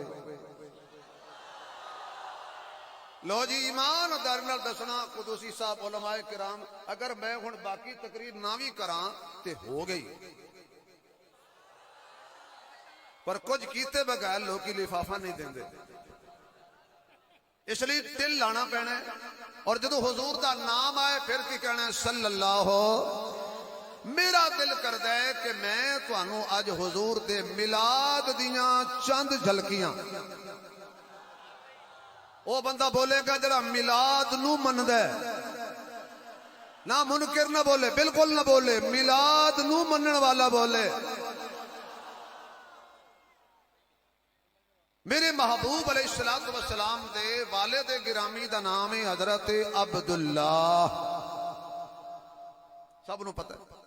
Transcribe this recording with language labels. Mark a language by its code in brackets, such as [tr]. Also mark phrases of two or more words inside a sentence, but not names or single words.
[pa] لو جی ایمان دار نال دسنا قدوسی صاحب علماء کرام، اگر میں ہن باقی تقریر نہ بھی کراں تے ہو گئی، پر کچھ کیتے بغیر لوکی لفافہ نہیں دیندے، اس لیے دل لانا پینا ہے. اور جدو حضور دا نام آئے پھر کی کہنا ہے [ar] صلی اللہ ہو. [pa] میرا دل کردا ہے کہ میں تانوں اج حضور دے میلاد دیاں چند جھلکیاں، وہ بندہ بولے گا جڑا میلاد نو مندا ہے، نہ منکر نہ بولے، بالکل نہ بولے، میلاد نو منن والا بولے. میرے محبوب [ar] علیہ السلام [pa] دے والد گرامی دا نام ہے حضرت عبداللہ، سب نو پتہ ہے.